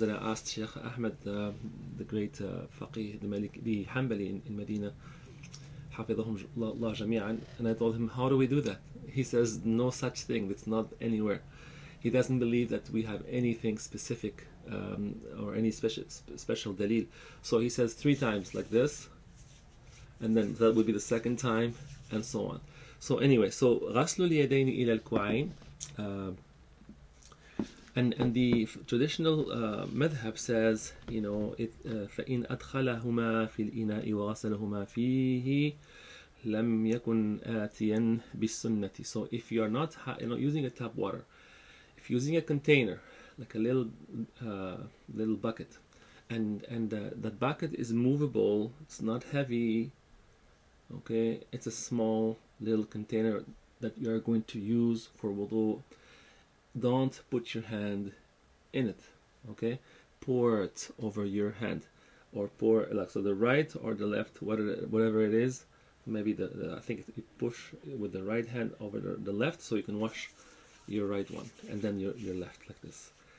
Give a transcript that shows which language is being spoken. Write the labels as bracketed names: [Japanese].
[English] And I asked Sheikh Ahmed, the great faqih, the Maliki, the Hanbali in Medina, [Arabic] حفظهم الله جميعا, [English] and I told him, how do we do that? He says, no such thing, it's not anywhere. He doesn't believe that we have anything specific or any special dalil. So he says 3 times like this, and then that would be the second time, and so on. So anyway, so [Arabic] غسل اليدين إلى الكوعين, [English] and the traditional madhab says, [Arabic] فإن أدخلهما في الإناء وغسلهما فيه لم يكن آتيا بالسنة. [English] So if you are not using a tap water, if you're using a container like a little bucket, and that bucket is movable, it's not heavy, okay, it's a small little container that you are going to use for wudu, don't put your hand in it, okay, pour it over your hand, or pour like so the right or the left, whatever it is, maybe I think you push with the right hand over the left so you can wash your right one, and then your left like this.